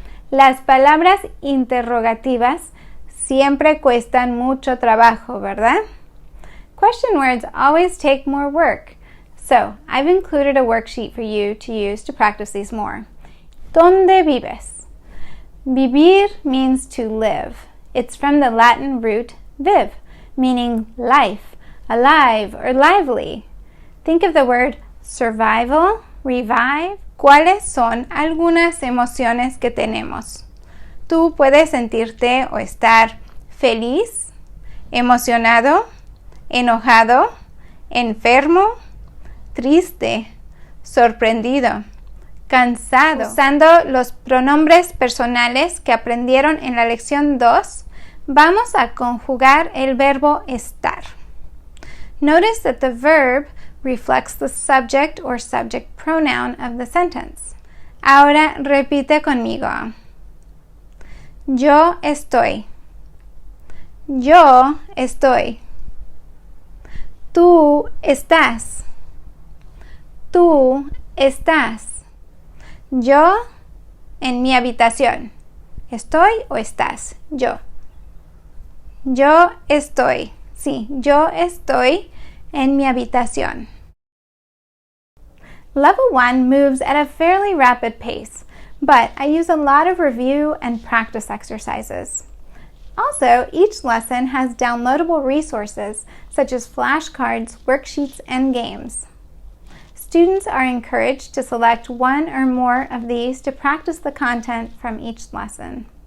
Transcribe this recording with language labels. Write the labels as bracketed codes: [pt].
[es] Las palabras interrogativas siempre cuestan mucho trabajo, ¿verdad? [en] Question words always take more work. So, I've included a worksheet for you to use to practice these more. [es] ¿Dónde vives? [en] Vivir means to live. It's from the Latin root viv, meaning life, alive, or lively. Think of the word survival, revive. [es] ¿Cuáles son algunas emociones que tenemos? Tú puedes sentirte o estar feliz, emocionado, enojado, enfermo, triste, sorprendido, cansado. Usando los pronombres personales que aprendieron en la lección 2, vamos a conjugar el verbo estar. [en] Notice that the verb reflects the subject or subject pronoun of the sentence. [es] Ahora repite conmigo. Yo estoy. Yo estoy. Tú estás. Tú estás. Yo en mi habitación. ¿Estoy o estás? Yo. Yo estoy. Sí, yo estoy en mi habitación. [en] Level 1 moves at a fairly rapid pace, but I use a lot of review and practice exercises. Also, each lesson has downloadable resources such as flashcards, worksheets, and games. Students are encouraged to select one or more of these to practice the content from each lesson.